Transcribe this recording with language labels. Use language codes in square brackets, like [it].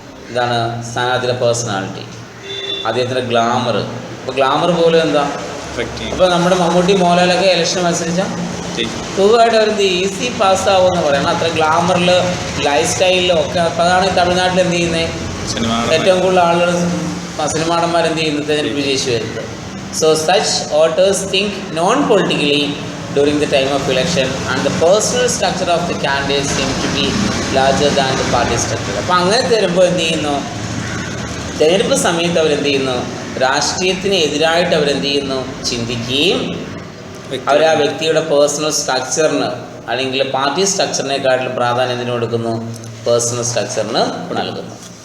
[ml] ഇതാണ് സ്ഥാനാർത്ഥിയുടെ പേഴ്സണാലിറ്റി, അദ്ദേഹത്തിൻ്റെ ഗ്ലാമർ. ഇപ്പോൾ ഗ്ലാമർ പോലും എന്താ അപ്പോൾ നമ്മുടെ മമ്മൂട്ടി മോഹൻലാലൊക്കെ ഇലക്ഷൻ മത്സരിച്ചാൽ സുഖമായിട്ട് അവരെന്ത് ഈസി പാസ്സാവുമെന്ന് പറയണം. അത്ര ഗ്ലാമറിൽ ലൈഫ് സ്റ്റൈലിലും ഒക്കെ. അപ്പോൾ അതാണ് തമിഴ്നാട്ടിൽ എന്ത് ചെയ്യുന്നത്, ഏറ്റവും കൂടുതൽ ആളുകൾ സിനിമാടന്മാരെന്ത് ചെയ്യുന്നത് തെരഞ്ഞെടുപ്പ് വിജയിച്ചു വരുന്നത്. [en] So such voters think non politically during the time of election and the personal structure of the candidates seem to be larger than the party structure. [ml] അപ്പോൾ അങ്ങനെ തരുമ്പോൾ എന്ത് ചെയ്യുന്നു, തിരഞ്ഞെടുപ്പ് സമയത്ത് അവരെന്ത് ചെയ്യുന്നു, രാഷ്ട്രീയത്തിന് എതിരായിട്ട് അവരെന്ത് ചെയ്യുന്നു, ചിന്തിക്കുകയും അവർ ആ വ്യക്തിയുടെ പേഴ്സണൽ സ്ട്രക്ചറിന് അല്ലെങ്കിൽ പാർട്ടി സ്ട്രക്ചറിനെക്കാട്ടിലും പ്രാധാന്യം എന്തിനു കൊടുക്കുന്നു, പേഴ്സണൽ സ്ട്രക്ചറിന് നൽകുന്നു.